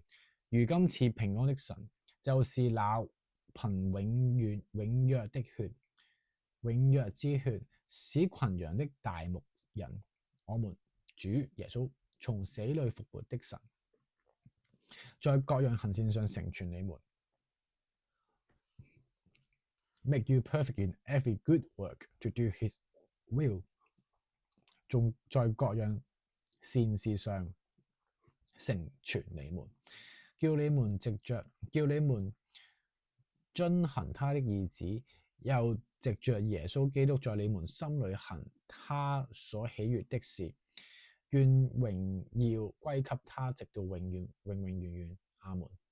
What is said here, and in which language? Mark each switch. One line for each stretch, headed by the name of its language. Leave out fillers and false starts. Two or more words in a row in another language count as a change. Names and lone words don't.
Chinese: 如今賜平安的神，就是那憑永約的血、永約之血，使群羊的大牧人，我們主耶穌從死裏復活的神，在各樣行善上成全你們，
English: make you perfect in every good work to do his will，
Chinese: 仲在各樣善事上成全你們，叫你們遵行他的意旨，又藉着耶穌基督在你們心裏行他所喜悅的事，願榮耀歸給他，直到永遠永遠。阿門。